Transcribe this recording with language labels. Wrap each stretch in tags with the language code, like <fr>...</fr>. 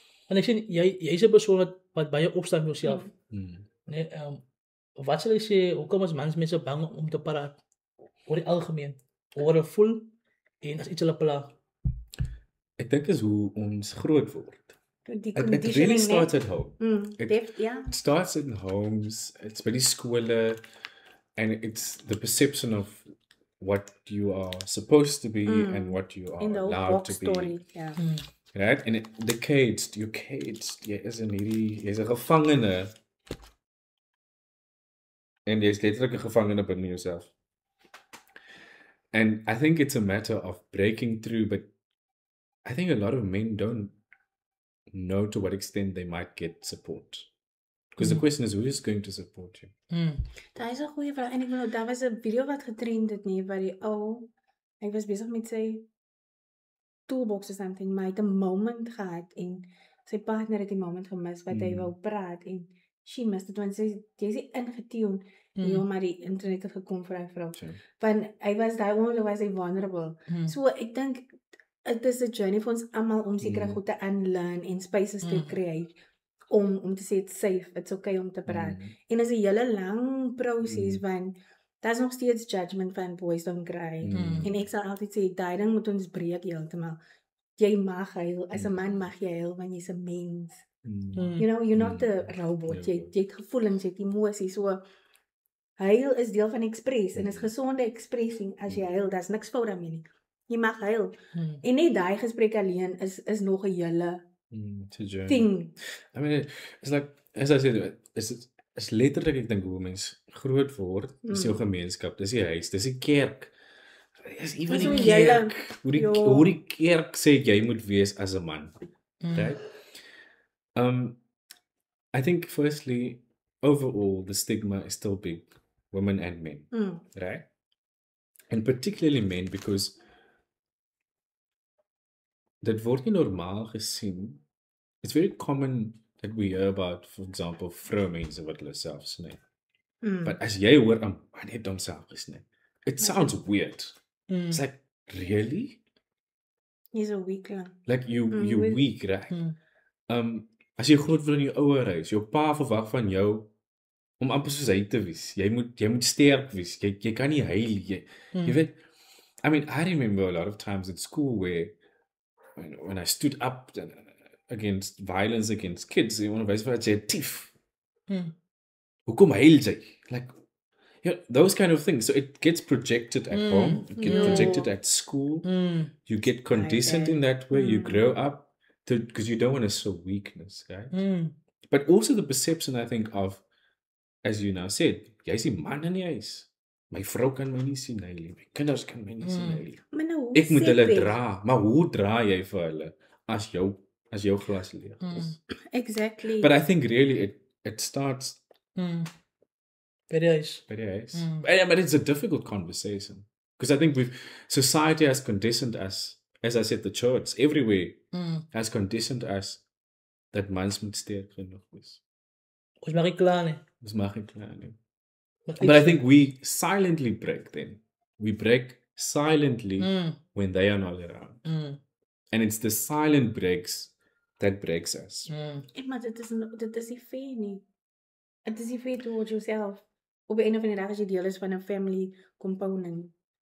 <af>En ek sê jy's 'n persoon wat baie opstaan vir jouself. Nee, wat sal jy sê, hoekom is mense bang om te praat oor die algemeen? Oor hulle voel en as iets hulle pla? Ek dink is hoe ons groot word.</af> <en>It really starts at home. It starts in homes, it's</en> <af>by die skole,</af> <en>and it's the perception of what you are supposed to be and what you are allowed to be. Right? And the caged, you're caged.</en> <af>Jy is 'n gevangene. En jy's letterlik 'n gevangene binne jouself.</af> <en>And I think it's a matter of breaking through, but I think a lot of men don't know to what extent they might get support. Because the question is, who is going to support you?</en> <af>Daar is 'n goeie vraag en ek wil daar was 'n video wat getrend het nie waar die ou hy was besig met sy toolbox or something, maar hy het 'n moment gehad en sy partner het die moment gemis wat hy wou praat en</af> <en>she missed it</en> <af>want jy's ingetune. Ja, maar die internet het gekom vir hy vrou. Want hy was daai oomblik was hy vulnerable. So ek dink</af> <en>it is a journey</en> <af>vir ons almal om sekere goed te unlearn en spaces te create om te sê</af> <en>it's safe, it's okay</en> <af>om te praat. En is 'n hele lang proses want daar's nog steeds judgment van</af> <en>boys don't cry.</en> <af>En ek sal altyd sê daai ding moet ons breek heeltemal. Jy mag huil, as 'n man mag jy huil want jy's 'n mens.</af> <en>You know, you're not a robot.</en> <af>Jy het gevoelens, jy het emosies. So huil is deel van express en is gesonde expressing. As jy huil, daar's niks fout daarmee nie. Jy mag huil. En net daai gesprek alleen is nog 'n hele thing.</af> <en>I mean, it's like, as I said,</en> <af>is letterlik ek dink hoe mens groot word, dis jou gemeenskap, dis die huis, dis die kerk. Is even die kerk. Hoe die kerk sê jy moet wees as 'n man. Right?</af> <en>I think firstly, overall, the stigma is still big, women and men, right? And particularly men, because</en> <af>dit word nie normaal gesien.</af> <en>It's very common that we hear about, for example,</en> <af>vroumense wat hulle self sny. But as jy hoor 'n man het homself gesny,</af> <en>it sounds weird. It's like, really? He's a weakling. Like you weak, right?</en> <af>As jy groot word in jou ouer huis, jou pa verwag van jou om amper soos hy te wees. Jy moet sterk wees. Jy kan nie huil.</af> <en>Jy weet, I mean, I remember a lot of times at school where when I stood up against violence against kids,</en> <af>jy wys vir jy tief. Hoekom huil jy?</af> <en>Like, those kind of things. So it gets projected at home, it gets projected at school. You get conditioned in that way. You grow up because you don't want to show weakness, right? But also the perception, I think, of, as you now said,</en> <af>jy is die man in die huis. My vrou kan my nie sien huil nie. My kinders kan my nie sien huil nie. Ek moet hulle dra, maar hoe dra jy vir hulle as jou glas leeg is?</af> <en>Exactly. But I think really it starts by the eyes. But it's a difficult conversation because I think society has conditioned us, as I said, the church everywhere has conditioned us that</en> <af>mans moet sterk genoeg wees. Ons mag nie klaar nie. Ons mag nie klaar nie.</af> <en>But I think we silently break then. We break silently when they are not around. And it's the silent breaks that breaks us.</en> <af>Maar dit is nie fair nie.</af> <en>It is nie fair towards yourself.</en> <af>Op 'n einde van die dag as jy deel is van 'n family component.</af>